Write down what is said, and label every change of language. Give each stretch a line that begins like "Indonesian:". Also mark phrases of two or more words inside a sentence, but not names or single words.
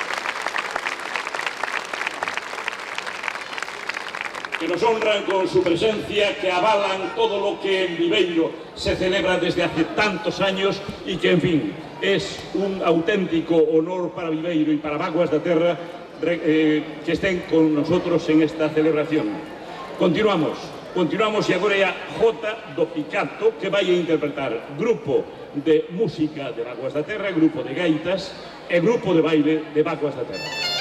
Spanish: que nos honran con su presencia, que avalan todo lo que en Viveiro se celebra desde hace tantos años y que, en fin, es un auténtico honor para Viveiro y para Vaguas da Terra que estén con nosotros en esta celebración.
Galician: Continuamos e agora é a Jota do Picato, que vai a interpretar grupo de música de Vaguas da Terra, grupo de gaitas e grupo de baile de Vaguas da Terra.